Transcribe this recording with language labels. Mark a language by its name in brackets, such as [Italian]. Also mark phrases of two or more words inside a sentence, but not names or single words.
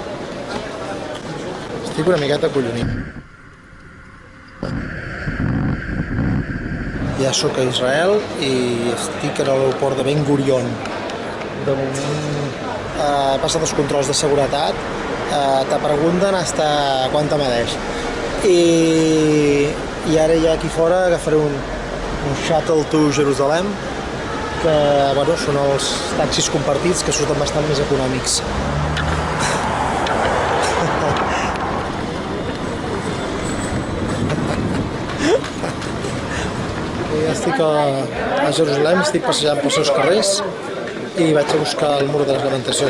[Catalan] Estic una miqueta collonit. Ja sóc a Israel i estic a l'aeroport de Ben Gurion. De moment he passat els controls de seguretat, te pregunten hasta quanta medeix. I ara ja aquí fora agafaré un [English] shuttle to Jerusalem, [Catalan] que bueno, són els taxis compartits que surten bastant més econòmics. Ja estic a Jerusalem, estic passejant pels seus carrers i vaig a buscar el mur de les lamentacions.